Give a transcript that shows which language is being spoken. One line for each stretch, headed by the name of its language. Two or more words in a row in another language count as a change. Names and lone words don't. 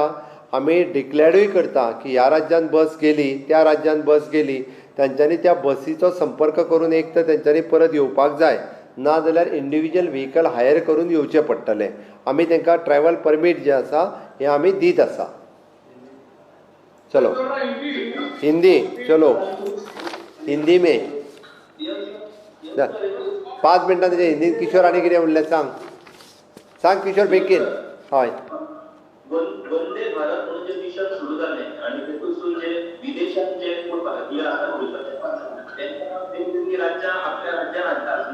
Konkani: आमी डिक्लेरूय करता की ह्या राज्यान बस गेली, त्या राज्यान बस गेली. तांच्यांनी त्या बसीचो संपर्क करून एक तर तांच्यांनी परत येवपाक जाय, ना जाल्यार
English: individual vehicle hire
Konkani: करून येवचें पडटलें. आमी तांकां
English: travel permit
Konkani: जे आसा हे आमी दीत आसा.
Hindi: चलो हिंदी, चलो हिंदी में 5 मिनटां तेजे हिंदीन.
Konkani: किशोर आनी कितें उरलें सांग. सांग किशोर बेगीन. हय. वंदे भारत म्हणून जे मिशन सुरू जालें आणि तेतून जे विदेशांत जे कोण भारतीय आसा तेंकां वेगवेगळी राज्यां आपल्या राज्यांत हाडटात.